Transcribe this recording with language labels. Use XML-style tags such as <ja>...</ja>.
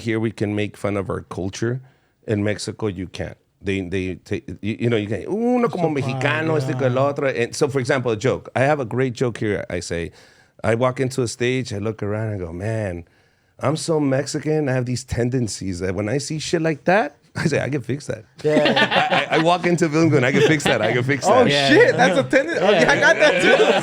<en>Here we can make fun of our culture. In Mexico, you can't. They take, you know, you can't.</en> <es>Uno como mexicano, este que el otro.</es> <en>And so, for example, a joke. I have a great joke here. I say, I walk into a stage, I look around, and I go, man, I'm so Mexican. I have these tendencies that when I see shit like that, I say, I can fix that. Yeah. I walk into buildings going, I can fix that. I can fix that. Oh, shit. That's a tendency. Oh, yeah, I got that too.</en>